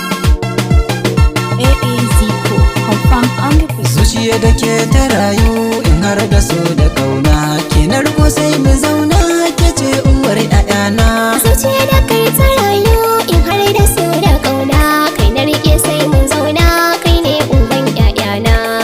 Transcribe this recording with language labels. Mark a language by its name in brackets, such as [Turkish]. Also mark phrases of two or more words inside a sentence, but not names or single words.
[Hausa] A A Z ko, [English] confirm on the beat. [Hausa] Zuciya da ke ta rayu in har da so da kauna. Ki narko sai mu zauna, ke ce uwar ƴaƴana. Zuciya da kai ta rayu in har da so da kauna. Kai na riƙe sai mun zauna, kai ne uban ƴaƴana.